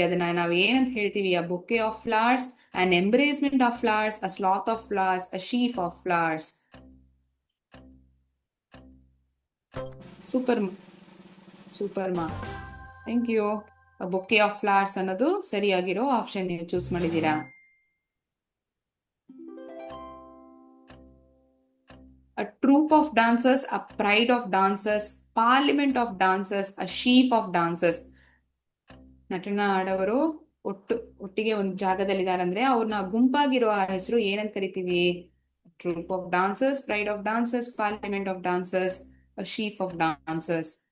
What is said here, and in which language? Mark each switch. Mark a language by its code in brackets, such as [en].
[kn] ಅದನ್ನ ನಾವು ಏನಂತ ಹೇಳ್ತೀವಿ? [en] A bouquet of flowers, an embracement of flowers, a sloth of flowers, a sheaf of flowers. Super super ಮಾ, thank you. [kn] Bouquet of flowers ಅನ್ನೋದು ಸರಿಯಾಗಿರೋ option ನೀವು ಚೂಸ್ ಮಾಡಿದ್ದೀರಾ. [en] A troop of dancers, a pride of dancers, parliament of dancers, a sheaf of dancers. [kn] ನಟನ ಆಡವರು ಒಟ್ಟಿಗೆ ಒಂದು ಜಾಗದಲ್ಲಿದ್ದಾರೆ ಅಂದ್ರೆ ಅವ್ರನ್ನ ಗುಂಪಾಗಿರುವ ಹೆಸರು ಏನಂತ ಕರಿತೀವಿ? [en] Troupe of dancers, pride of dancers, parliament of dancers, a sheaf of dancers.